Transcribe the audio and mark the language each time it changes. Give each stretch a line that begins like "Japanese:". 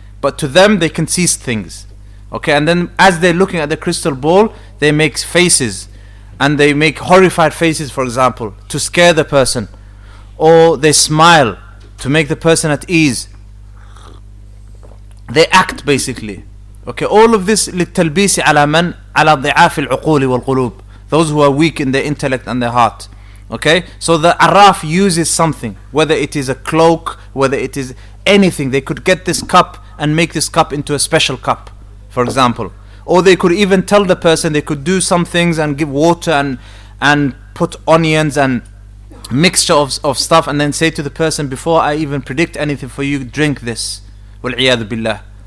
English: But to them, they can see things. Okay, and then as they're looking at the crystal ball, they make faces. And they make horrified faces, for example, to scare the person. Or they smile to make the person at ease. They act basically.
Arabic: Okay, all of this للتلبيس على من على ضعاف العقول والقلوب.
English: Those who are weak in their intellect and their heart. Okay, so the arraf uses something, whether it is a cloak, whether it is anything. They could get this cup and make this cup into a special cup, for example. Or they could even tell the person, they could do some things and give water and put onions and mixture of stuff, and then say to the person, before I even predict anything for you, drink this. Wal-'iyadhu billah.